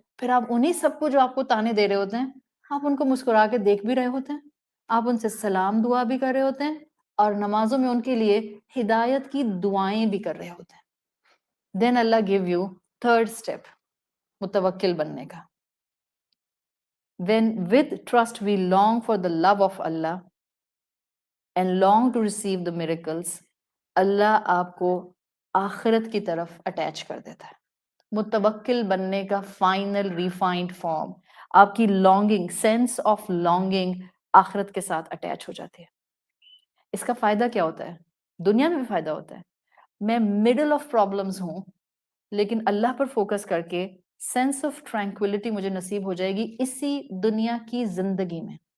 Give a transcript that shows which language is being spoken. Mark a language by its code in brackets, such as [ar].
[ur] پھر آپ انہی سب کو جو آپ کو تانے دے رہے ہوتے ہیں، آپ ان کو مسکرا کے دیکھ بھی رہے ہوتے ہیں، آپ ان سے سلام دعا بھی کر رہے ہوتے ہیں، اور نمازوں میں ان کے لیے ہدایت کی دعائیں بھی کر رہے ہوتے ہیں. [en] then Allah give you third step [ur] متوکل بننے کا. [en] When with trust we long for the love of Allah and long to receive the miracles, [ur] اللہ آپ کو آخرت کی طرف اٹیچ کر دیتا ہے. متوکل بننے کا فائنل ریفائنڈ فارم، آپ کی لانگنگ، سینس آف لانگنگ آخرت کے ساتھ اٹیچ ہو جاتی ہے. اس کا فائدہ کیا ہوتا ہے؟ دنیا میں بھی فائدہ ہوتا ہے. میں مڈل آف پرابلمز ہوں لیکن اللہ پر فوکس کر کے سینس آف ٹرینکولیٹی مجھے نصیب ہو جائے گی اسی دنیا کی زندگی میں.